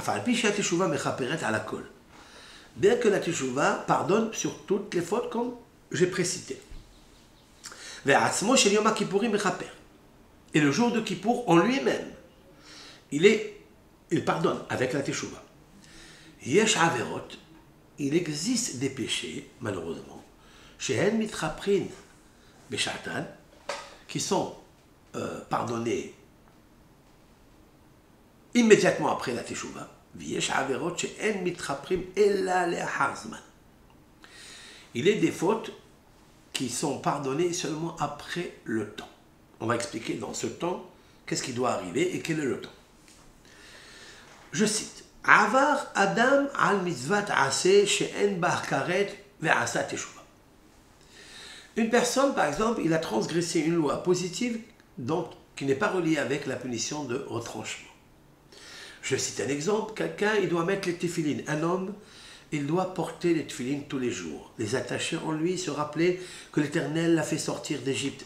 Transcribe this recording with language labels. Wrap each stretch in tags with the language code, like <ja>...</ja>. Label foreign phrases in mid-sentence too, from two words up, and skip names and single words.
<fr>Bien que la teshuvah pardonne sur toutes les fautes comme j'ai précité. Et le jour de Kippour, en lui-même, il pardonne avec la teshuvah.</fr> <he>יש עבירות,</he> <fr>il existe des péchés, malheureusement,</fr> <he>שהן מתכפרין בשעתן,</he> <fr>qui sont pardonnés immédiatement après la teshuvah.</fr> <he>יש עבירות שהן מתכפרין אלא לאחר זמן.</he> <fr>Il est des fautes qui sont pardonnées seulement après le temps. On va expliquer dans ce temps qu'est-ce qui doit arriver et quel est le temps. Je cite.</fr> <he>עבר אדם על מצות עשה שאין בה כרת ועשה תשובה.</he> <fr>Une personne, par exemple, il a transgressé une loi positive donc, qui n'est pas reliée avec la punition de retranchement. Je cite un exemple. Quelqu'un, il doit mettre les téphilines. Un homme, il doit porter les téphilines tous les jours. Les attacher en lui, se rappeler que l'Éternel l'a fait sortir d'Égypte.</fr>